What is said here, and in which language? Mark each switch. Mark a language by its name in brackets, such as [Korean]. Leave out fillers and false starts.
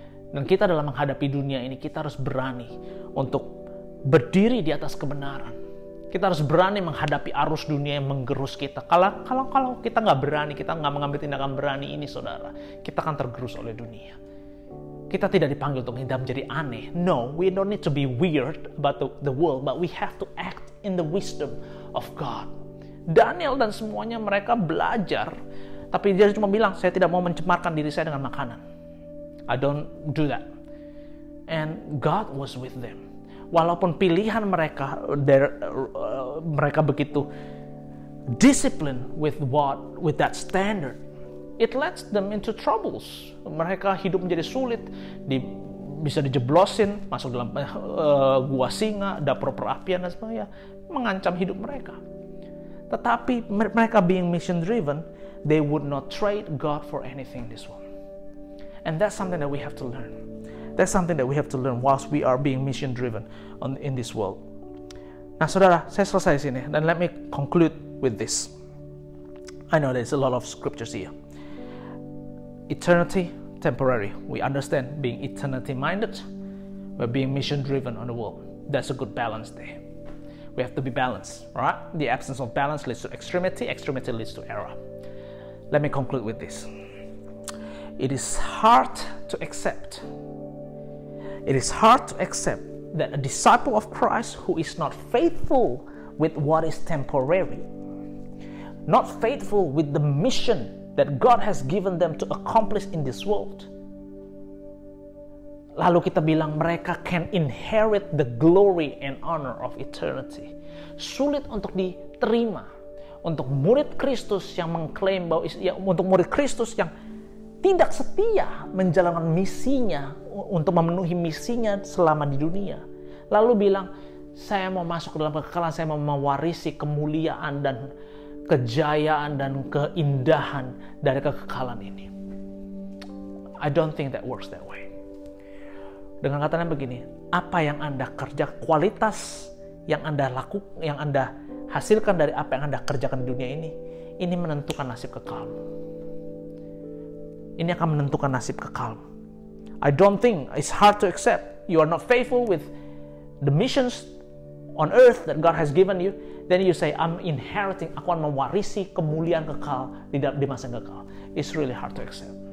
[Indonesian] Dan kita dalam menghadapi dunia ini, kita harus berani untuk berdiri di atas kebenaran. Kita harus berani menghadapi arus dunia yang menggerus kita. Kalau kita nggak berani, kita nggak mengambil tindakan berani ini, saudara, kita akan tergerus oleh dunia. Kita tidak dipanggil untuk hidup menjadi aneh. [English] No, we don't need to be weird about the world, but we have to act in the wisdom of God. [Indonesian] Daniel dan semuanya mereka belajar, tapi dia cuma bilang, saya tidak mau mencemarkan diri saya dengan makanan. [English] I don't do that. And God was with them. [Indonesian] Walaupun pilihan mereka, mereka begitu [English] discipline with that standard, it leads them into troubles. [Indonesian] Mereka hidup menjadi sulit, bisa dijeblosin, masuk dalam gua singa, dapur perapian dan sebagainya, mengancam hidup mereka. Tetapi mereka [English] being mission driven, they would not trade God for anything this world. And that's something that we have to learn. That's something that we have to learn whilst we are being mission driven in this world. [Indonesian] Nah, saudara, saya selesai sini, dan [English] let me conclude with this. I know there's a lot of scriptures here. Eternity, temporary. We understand being eternity minded, but being mission driven on the world. That's a good balance there. We have to be balanced, right? The absence of balance leads to extremity. Extremity leads to error. Let me conclude with this. It is hard to accept. It is hard to accept that a disciple of Christ who is not faithful with what is temporary, not faithful with the mission that God has given them to accomplish in this world, [Indonesian] lalu kita bilang mereka [English] can inherit the glory and honor of eternity. [Indonesian] Sulit untuk diterima untuk murid Kristus yang mengklaim bahwa, untuk murid Kristus yang tidak setia menjalankan misinya untuk memenuhi misinya selama di dunia, lalu bilang, saya mau masuk ke dalam kekekalan, saya mau mewarisi kemuliaan dan kejayaan dan keindahan dari kekekalan ini. [English] I don't think that works that way. [Indonesian] Dengan katanya begini, apa yang Anda kerja, kualitas yang Anda lakukan, yang Anda hasilkan dari apa yang Anda kerjakan di dunia ini menentukan nasib kekalmu. Ini akan menentukan nasib kekalmu. [English] I don't think it's hard to accept you are not faithful with the missions on earth that God has given you. Then you say, I'm inheriting, [Indonesian] aku akan mewarisi kemuliaan kekal di masa yang kekal. [English] It's really hard to accept.